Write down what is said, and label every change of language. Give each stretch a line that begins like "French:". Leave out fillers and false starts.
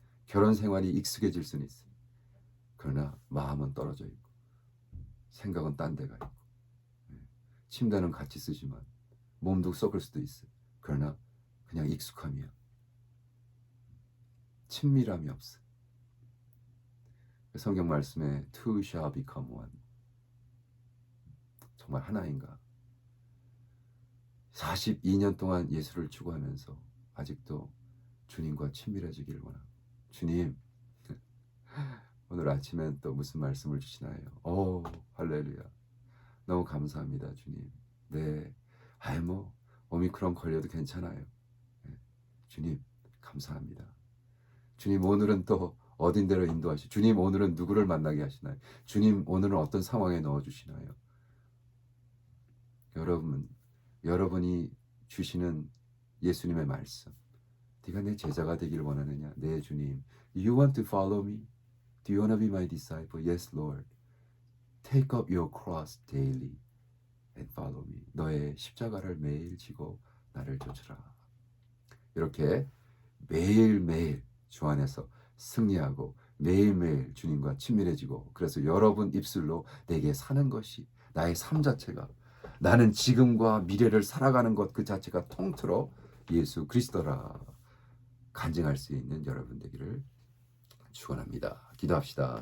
Korean: 결혼 생활이 익숙해질 수는 있어요. 그러나 마음은 떨어져 있고 생각은 딴 데가 있고 침대는 같이 쓰지만 몸도 썩을 수도 있어요. 그러나 그냥 익숙함이야. 친밀함이 없어. 성경 말씀에
English: two shall become one.
Korean: 정말 하나인가? 42년 동안 예수를 추구하면서 아직도 주님과 친밀해지기를 원합니다. 주님 오늘 아침엔 또 무슨 말씀을 주시나요? 오, 할렐루야. 너무 감사합니다, 주님. 네, 아이 뭐 오미크론 걸려도 괜찮아요. 네, 주님 감사합니다. 주님 오늘은 또 어딘데로 인도하시. 주님 오늘은 누구를 만나게 하시나요? 주님 오늘은 어떤 상황에 넣어주시나요? 여러분이 주시는 예수님의 말씀. 네가 내 제자가 되기를 원하느냐? 네, 주님.
English: You want to follow me? Do you want to be my disciple? Yes, Lord. Take up your cross daily and follow me.
Korean: 너의 십자가를 매일 지고 나를 쫓으라. 이렇게 매일매일 주 안에서 승리하고 매일매일 주님과 친밀해지고, 그래서 여러분 입술로 내게 사는 것이, 나의 삶 자체가, 나는 지금과 미래를 살아가는 것 그 자체가 통틀어 예수 그리스도라 간증할 수 있는 여러분 되기를 축원합니다. 기도합시다.